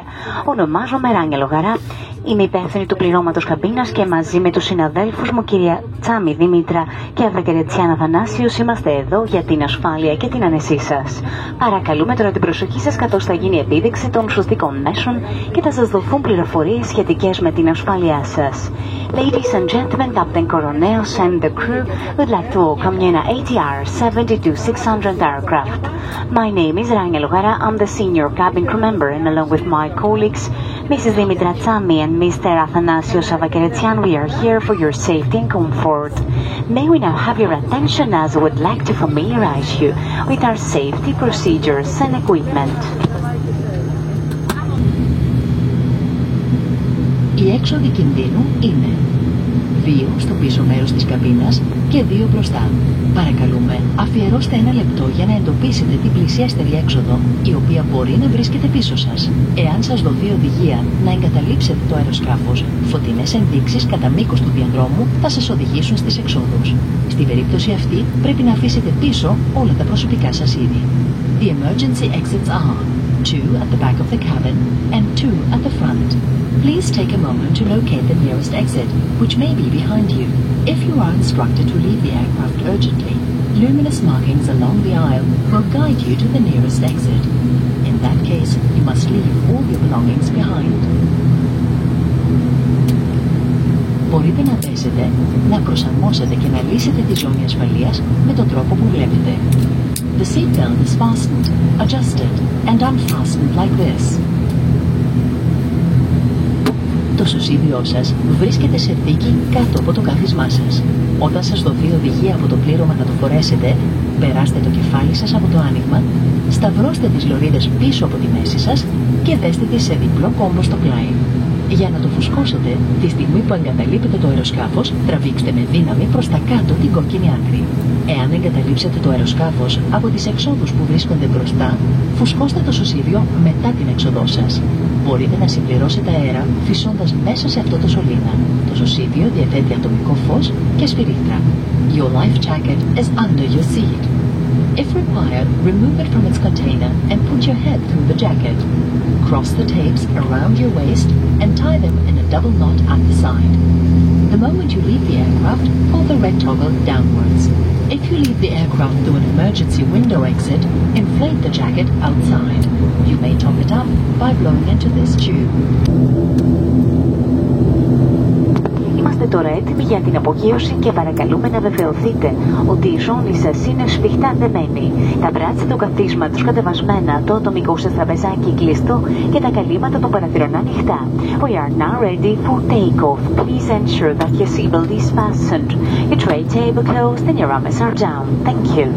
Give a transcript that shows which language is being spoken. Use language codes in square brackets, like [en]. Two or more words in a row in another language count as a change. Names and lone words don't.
[el] Ονομάζομαι Ράνια Λογαρά, είμαι υπεύθυνη του πληρώματος καμπίνας και μαζί με τους συναδέλφους μου, κυρία Τσάμι Δήμητρα και Αβρακερετσιάνα Θανάσιος, είμαστε εδώ για την ασφάλεια και την άνεσή σας. Παρακαλούμε τώρα την προσοχή σας, καθώς θα γίνει επίδειξη των σωστικών μέσων και θα σας δοθούν πληροφορίες σχετικές με την ασφάλειά σας. [en] Ladies and gentlemen, Captain Koroneos and the crew would like to welcome you in an ATR 72600 aircraft. My name is Rania Logara. I'm the senior cabin crew member, and along with my colleagues, Mrs. Dimitra Tsami and Mr. Athanasios Avakeretsian, we are here for your safety and comfort. May we now have your attention as we would like to familiarize you with our safety procedures and equipment. [el] Οι έξοδοι κινδύνου είναι 2 στο πίσω μέρος της καμπίνας και 2 μπροστά. Παρακαλούμε, αφιερώστε 1 λεπτό για να εντοπίσετε την πλησιέστερη έξοδο, η οποία μπορεί να βρίσκεται πίσω σας. Εάν σας δοθεί οδηγία να εγκαταλείψετε το αεροσκάφος, φωτεινές ενδείξεις κατά μήκος του διαδρόμου θα σας οδηγήσουν στις εξόδους. Στην περίπτωση αυτή, πρέπει να αφήσετε πίσω όλα τα προσωπικά σας είδη. [en] The emergency exits are 2 at the back of the cabin and 2 at the front. Please take a moment to locate the nearest exit, which may be behind you. If you are instructed to leave the aircraft urgently, luminous markings along the aisle will guide you to the nearest exit. In that case, you must leave all your belongings behind. [el] Μπορείτε να δέσετε, να προσαρμόσετε και να λύσετε τη ζώνη ασφαλείας με τον τρόπο που βλέπετε. [en] The seatbelt is fastened, adjusted and unfastened like this. [el] Το σωσίδιό σας βρίσκεται σε θήκη κάτω από το κάθισμά σας. Όταν σας δοθεί οδηγία από το πλήρωμα να το φορέσετε, περάστε το κεφάλι σας από το άνοιγμα, σταυρώστε τις λωρίδες πίσω από τη μέση σας και δέστε τις σε διπλό κόμπο στο πλάι. Για να το φουσκώσετε, τη στιγμή που εγκαταλείπετε το αεροσκάφος, τραβήξτε με δύναμη προς τα κάτω την κόκκινη άκρη. Εάν εγκαταλείψετε το αεροσκάφος από τις εξόδους που βρίσκονται μπροστά, φουσκώστε το σωσίδιο μετά την έξοδό σας. Μπορείτε να συμπληρώσετε αέρα φυσώντας μέσα σε αυτό το σωλήνα. Το σωσίδιο διαθέτει ατομικό φως και σφυρίτρα. [en] Your life jacket is under your seat. If required, remove it from its container and put your head through the jacket. Cross the tapes around your waist and tie them in a double knot at the side. The moment you leave the aircraft, pull the red toggle downwards. If you leave the aircraft through an emergency window exit, inflate the jacket outside. You may top it up by blowing into this tube. [el] Είμαστε τώρα έτοιμοι για την απογείωση και παρακαλούμε να βεβαιωθείτε ότι η ζώνη σας είναι σφιχτά δεμένη. Τα μπράτσα του καθίσματος κατεβασμένα, το ατομικό σας τραπεζάκι κλειστό και τα καλύματα των παραθυρών ανοιχτά. [en] We are now ready for takeoff. Please ensure that your seatbelt is fastened, your tray table closed and your arms are down. Thank you.